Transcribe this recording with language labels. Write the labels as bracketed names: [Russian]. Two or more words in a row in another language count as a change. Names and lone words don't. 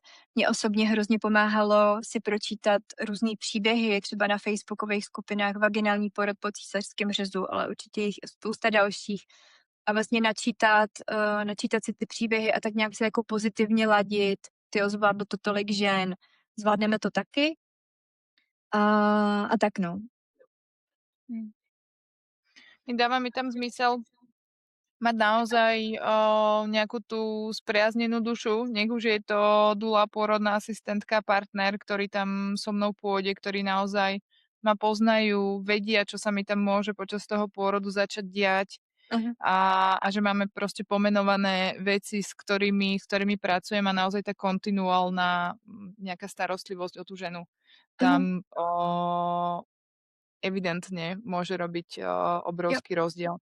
[Czech] Mně osobně hrozně pomáhalo si pročítat různý příběhy, třeba na facebookových skupinách vaginální porod po císařském řezu, ale určitě jich spousta dalších. A vlastně načítat si ty příběhy a tak nějak se jako pozitivně ladit. Tyjo, zvládlo to tolik žen, zvládneme to taky. A tak no. [Slovak] Dáva mi tam zmysel mať naozaj nejakú tú spriaznenú dušu, nech už je to dula, pôrodná asistentka, partner, ktorý tam so mnou pôjde, ktorí naozaj ma poznajú, vedia, čo sa mi tam môže počas toho pôrodu začať diať a že máme proste pomenované veci, s ktorými pracujem a naozaj tá kontinuálna nejaká starostlivosť o tú ženu tam evidentne môže robiť obrovský rozdiel.